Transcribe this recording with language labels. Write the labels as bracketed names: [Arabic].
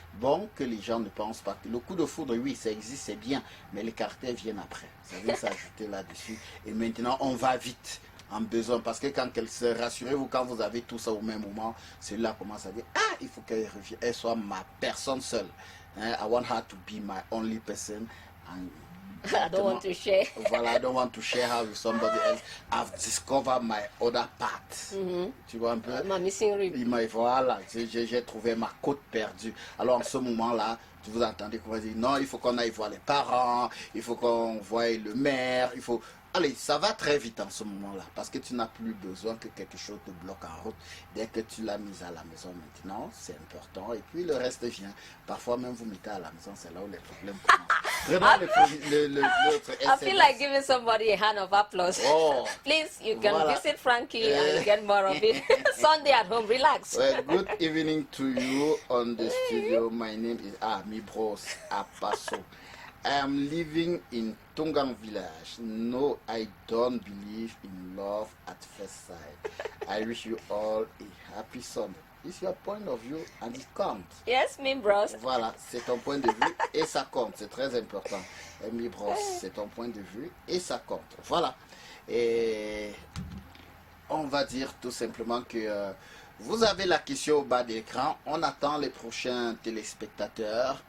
[French] Bon, que les gens ne pensent pas. Le coup de foudre, oui, ça existe, c'est bien, mais les caractères viennent après. Ça vient s'ajouter là-dessus. Et maintenant, on va vite en besoin. Parce que quand rassurez-vous, quand vous avez tout ça au même moment, celui-là commence à dire, ah, il faut qu'elle revienne, elle soit ma personne seule. [English] I want her to be my only person. And I don't want to share. [French] Voilà, [English] I don't want to share her with somebody else. I've discovered my other part. [French] Tu vois un peu? Ma [English] missing rib. [French] Voilà, j'ai trouvé ma côte perdue. Alors en ce moment-là, vous entendez qu'on va dire non, il faut qu'on aille voir les parents, il faut qu'on voie le maire, il faut... Allez, ça va très vite en ce moment-là, parce que tu n'as plus besoin que quelque chose te bloque en route. Dès que tu l'as mise à la maison maintenant, c'est important. Et puis le reste vient. Parfois même vous mettez à la maison, c'est là où les problèmes commencent. Vraiment, [English] I feel like giving somebody a hand of applause. Oh, Please, you can [French] voilà. [English] visit Frankie and get more of it. Sunday at home, relax. Well, good evening to you on the studio. My name is Mibros Apaso. I am living in Tongang village. No, I don't believe in love at first sight. I wish you all a happy Sunday. It's your point of view and it counts. Yes, me bros. [French] Voilà, c'est ton point de vue et ça compte. C'est très important. Mi bros, c'est ton point de vue et ça compte. Voilà. Et on va dire tout simplement que Vous avez la question au bas de l'écran. On attend les prochains téléspectateurs.